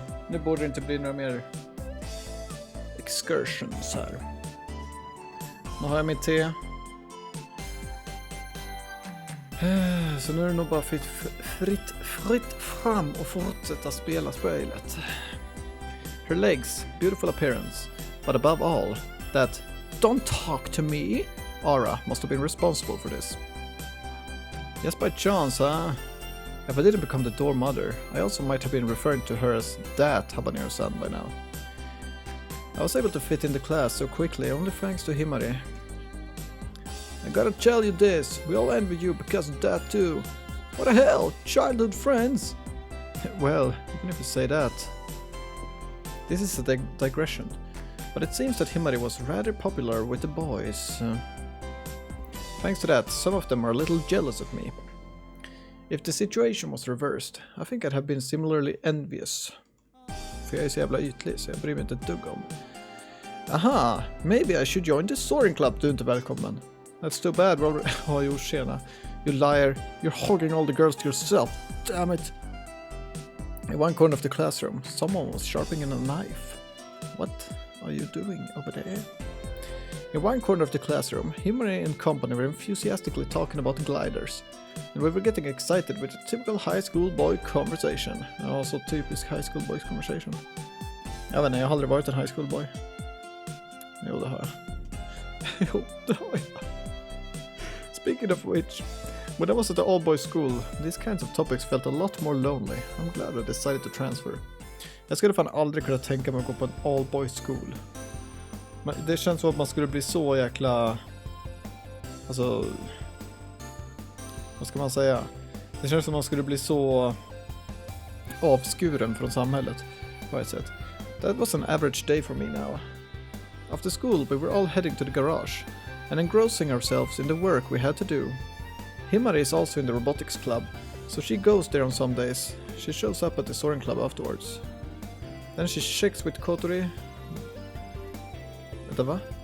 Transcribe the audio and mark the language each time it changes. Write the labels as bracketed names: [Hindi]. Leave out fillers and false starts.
[Swedish] Nu borde det inte bli några mer excursions här. Nu har jag mitt te. Så nu är det nog bara fritt fram och fortsätta spela spelet. [English] Her legs, beautiful appearance, but above all, that "don't talk to me" aura must have been responsible for this. Just by chance, huh? If I didn't become the dorm mother, I also might have been referring to her as that Habanero-san by now. I was able to fit in the class so quickly only thanks to Himari. I gotta tell you this, we all envy you because of that too. What the hell, childhood friends? Well, even if you say that. This is a digression, but it seems that Himari was rather popular with the boys. Thanks to that, some of them are a little jealous of me. If the situation was reversed, I think I'd have been similarly envious. [Swedish] För jag är så jävla ytlig så jag bryr mig inte ett dugg om. [English] Aha, maybe I should join the soaring club, [Swedish] du är inte välkommen. [English] That's too bad, Robert. Oh, [Swedish] jo, tjena. [English] You liar, you're hogging all the girls to yourself. Damn it. In one corner of the classroom, someone was sharpening a knife. What are you doing over there? In one corner of the classroom, Himari and company were enthusiastically talking about gliders. And we were getting excited with a typical high school boy conversation. Also typisk high school boys conversation. [Swedish] Jag vet inte, jag har aldrig varit en high school boy. Jo, det har jag. Jo, det har jag. [English] Speaking of which, when I was at the all-boys school, these kinds of topics felt a lot more lonely. I'm glad I decided to transfer. [Swedish] Jag skulle fan aldrig kunna tänka mig att gå på en all-boys school. Men det känns som att man skulle bli så jäkla... Alltså... Vad ska man säga? Det känns som att man skulle bli så avskuren från samhället på ett sätt. [English] That was an average day for me now. After school we were all heading to the garage and engrossing ourselves in the work we had to do. Himari is also in the robotics club, so she goes there on some days. She shows up at the soaring club afterwards. Then she checks with Kotori. [Swedish] Vänta, va?